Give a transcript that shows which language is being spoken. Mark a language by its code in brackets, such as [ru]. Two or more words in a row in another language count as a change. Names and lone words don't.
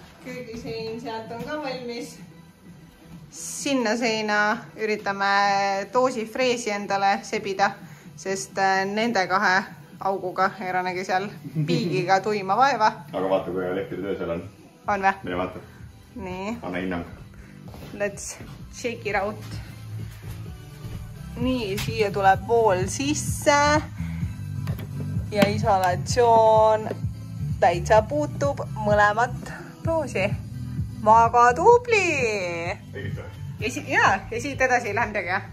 [et] Köögisein sealt on ka valmis. Sinna seina üritame doosifreesi endale sebida, sest nende 2 auguga eranegi seal piigiga tuima vaeva. Aga vaata, kui elektritöö seal on. On või? Mine vaata. Nii. Anna hinnang. [en] Let's shake it out. [et] Nii, siia tuleb vool sisse. Ja isolatsioon täitsa puutub mõlemat doosi. Väga tubli! Tegid või? Ja siit edasi ei lähe midagi, jah?